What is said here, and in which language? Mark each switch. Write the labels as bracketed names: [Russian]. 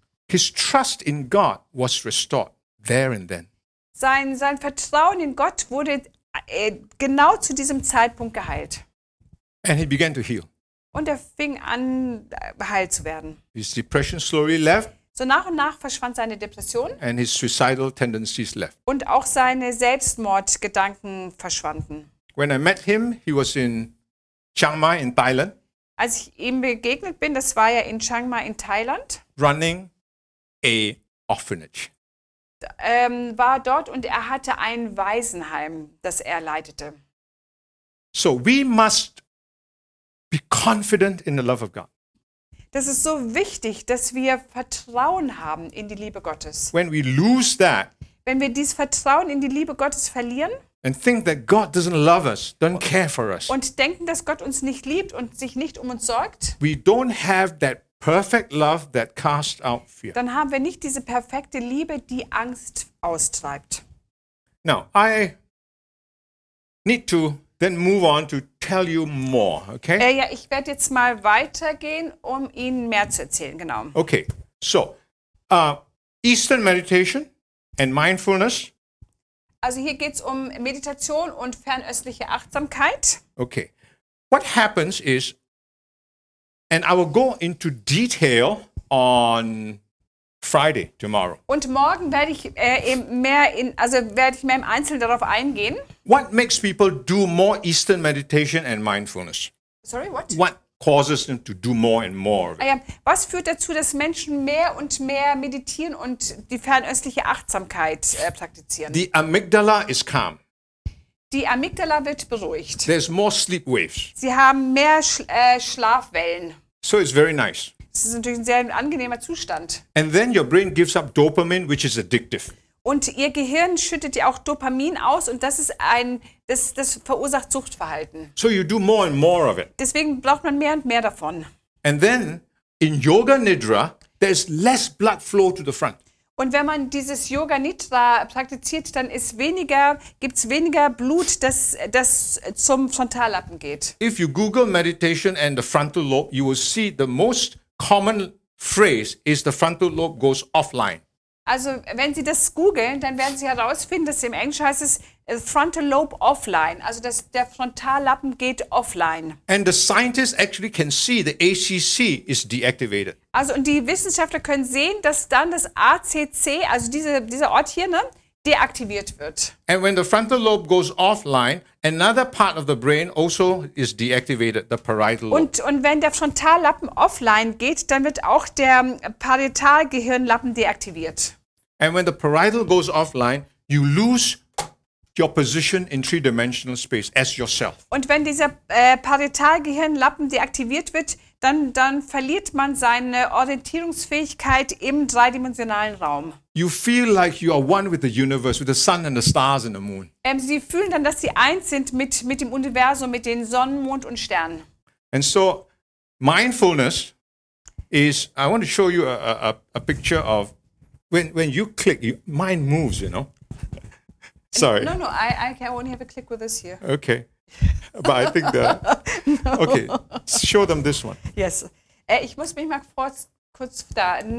[English] His trust in God was restored there and then. [German] Sein Vertrauen in Gott wurde genau zu diesem Zeitpunkt geheilt. [English] And he began to heal. [German] Und er fing an, geheilt zu werden. [English] His depression slowly left [German] So nach und nach verschwand seine Depression [English] and his suicidal tendencies left. [German] und auch seine Selbstmordgedanken verschwanden. [English] When I met him, he was in Chiang Mai in Thailand, [German] Als ich ihm begegnet bin, das war ja in Chiang Mai in Thailand, [English] running a orphanage. [German] war dort und er hatte ein Waisenheim, das er leitete. [English] So we must be confident in the love of God. [German] Das ist so wichtig, dass wir Vertrauen haben in die Liebe Gottes. [English] When we lose that [German] Wenn wir dieses Vertrauen in die Liebe Gottes verlieren [English] and think that God doesn't love us, doesn't care for us, [German] und denken, dass Gott uns nicht liebt und sich nicht um uns sorgt, [English] we don't have that perfect love that casts out fear. [German] dann haben wir nicht diese perfekte Liebe, die Angst austreibt. [English] Now, I need to then move on to tell you more, okay? [German] Ja, ich werde jetzt mal weitergehen, um Ihnen mehr zu erzählen, genau. [English] Okay, so Eastern meditation and mindfulness. [German] Also hier geht es um Meditation und fernöstliche Achtsamkeit. [English] Okay, what happens is, and I will go into detail on Friday, tomorrow. [German] Und morgen werde ich mehr im Einzelnen darauf eingehen. [English] What makes people do more Eastern meditation and mindfulness? Sorry, what? What causes them to do more and more of it? [German] Ja, was führt dazu, dass Menschen mehr und mehr meditieren und die fernöstliche Achtsamkeit praktizieren? [English] The amygdala is calm. [German] Die Amygdala wird beruhigt. [English] There's more sleep waves. [German] Sie haben mehr Schlafwellen. [English] So it's very nice. [German] Das ist natürlich ein sehr angenehmer Zustand. [English] And then your brain gives up dopamine, which is addictive. [German] Und ihr Gehirn schüttet ja auch Dopamin aus und das verursacht Suchtverhalten. [English] So you do more and more of it. [German] Deswegen braucht man mehr und mehr davon. [English] And then in Yoga Nidra, there's less blood flow to the front. [German] Und wenn man dieses Yoga Nidra praktiziert, dann gibt es weniger Blut, das zum Frontallappen geht. [English] If you Google meditation and the frontal lobe, you will see the most common phrase is the frontal lobe goes offline. [German] Also wenn Sie das googeln, dann werden Sie herausfinden, dass im Englischen heißt es [English] Frontal Lobe Offline, [German] also dass der Frontallappen geht offline. [English] And the scientists actually can see the ACC is deactivated. [German] Also und die Wissenschaftler können sehen, dass dann das ACC, also dieser Ort hier, deaktiviert wird. [English] And when the frontal lobe goes offline, another part of the brain also is deactivated, the parietal lobe. [German] Und wenn der Frontallappen offline geht, dann wird auch der Parietalgehirnlappen deaktiviert. [English] And when the parietal goes offline, you lose your position in three-dimensional space as yourself. [German] Und wenn dieser Parietalgehirnlappen deaktiviert wird, dann verliert man seine Orientierungsfähigkeit im dreidimensionalen Raum. [English] You feel like you are one with the universe, with the sun and the stars and the moon. [German] Sie fühlen dann, dass sie eins sind mit dem Universum, mit den Sonnen, Mond und Sternen. [English] And so mindfulness is, I want to show you a picture of when you click, mind moves, you know. Sorry. No, I can only have a click with this here. Okay. But I think okay, show them this one. Yes. [German] Ich muss mich mal kurz da.